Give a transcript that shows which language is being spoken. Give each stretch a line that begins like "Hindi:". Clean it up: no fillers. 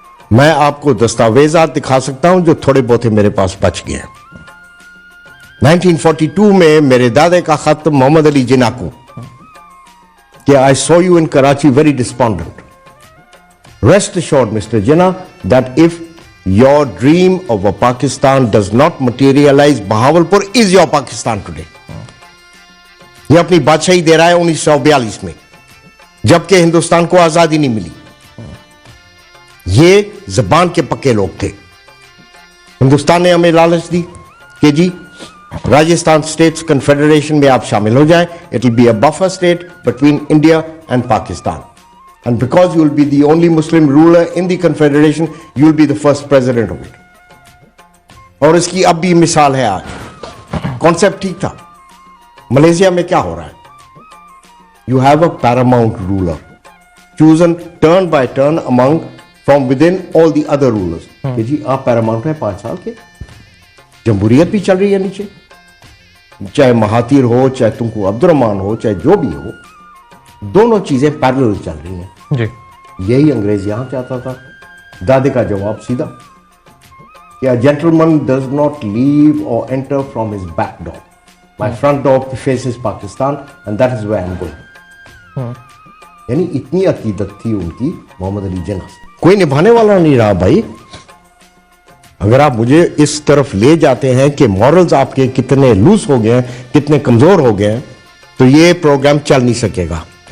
Urdu: میں آپ کو دستاویزات دکھا سکتا ہوں جو تھوڑے بہت میرے پاس بچ گئے ہیں. 1942 میں میرے دادے کا خط محمد علی جناح کو کہ
English: I saw you in Karachi very despondent. Rest assured, Mr. Jinnah, that if your dream of a Pakistan does not materialize, Bahawalpur is your Pakistan today.
Urdu: یہ اپنی بادشاہی دے رہا ہے 1942 میں, جبکہ ہندوستان کو آزادی نہیں ملی. یہ زبان کے پکے لوگ تھے. ہندوستان نے ہمیں لالچ دی کہ جی راجستھان اسٹیٹس کنفیڈریشن میں آپ شامل ہو جائیں.
English: It will be a buffer state between India and Pakistan, and because you will be the only Muslim ruler in the confederation, you will be the first president of it.
Urdu: اور اس کی اب بھی مثال ہے آج. کانسیپٹ ٹھیک تھا. ملیشیا میں کیا ہو رہا ہے؟
English: you have a paramount ruler chosen turn by turn among from within all the other rulers
Urdu: کہ جی آپ پیراماؤنٹ ہیں 5 سال کے. جمہوریت بھی چل رہی ہے نیچے, چاہے مہاتیر ہو, چاہے تم کو عبد الرحمان ہو, چاہے جو بھی ہو, دونوں چیزیں پیرلل چل رہی ہیں. یہی انگریز یہاں چاہتا تھا. دادے کا جواب سیدھا کہ
English: a gentleman does not leave or enter from his back door. My front door faces Pakistan and that is where I'm going.
Urdu: یعنی اتنی عقیدت تھی ان کی محمد علی جناح سے. کوئی نبھانے والا نہیں رہا بھائی. اگر آپ مجھے اس طرف لے جاتے ہیں کہ مورلز آپ کے کتنے لوز ہو گئے ہیں, کتنے کمزور ہو گئے ہیں, تو یہ پروگرام چل نہیں سکے گا.